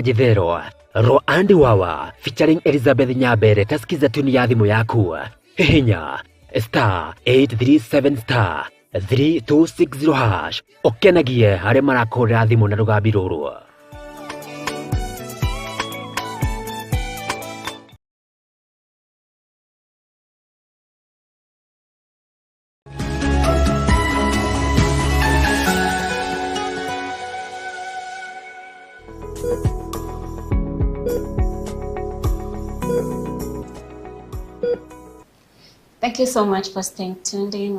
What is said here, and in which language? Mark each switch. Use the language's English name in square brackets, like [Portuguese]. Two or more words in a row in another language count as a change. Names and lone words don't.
[Kikuyu] jithero ro Andy Wawa featuring Elizabeth Nyambere taskiza tuni ya thimu yaku hihinya *837 *3260# okenagie hari marakurira thimu na rugambi ruru. [English] Thank you so much for staying tuned in.